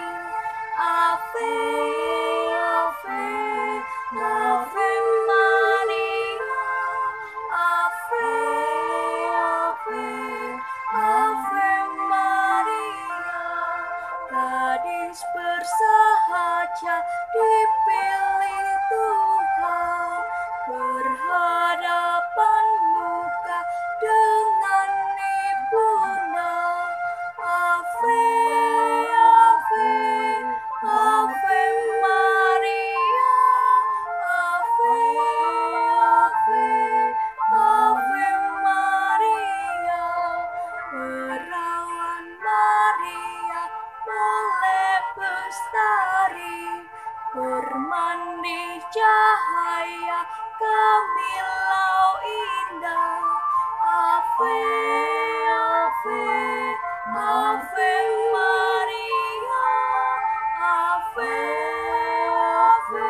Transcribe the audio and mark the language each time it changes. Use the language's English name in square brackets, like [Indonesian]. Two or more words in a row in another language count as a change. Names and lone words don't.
[Latin] Ave, Ave, Ave Maria, Ave, Ave, Ave Maria, [Indonesian] gadis bersahaja dipilih Tuhan, berhadapan muka dengan ibunda. [Latin] Ave, Ave, Ave Maria, Ave, Ave, Ave Maria, [Indonesian] perawan Maria boleh bestari, bermandi cahaya kemilau indah. [Latin] Ave, Ave, Ave Maria, Ave,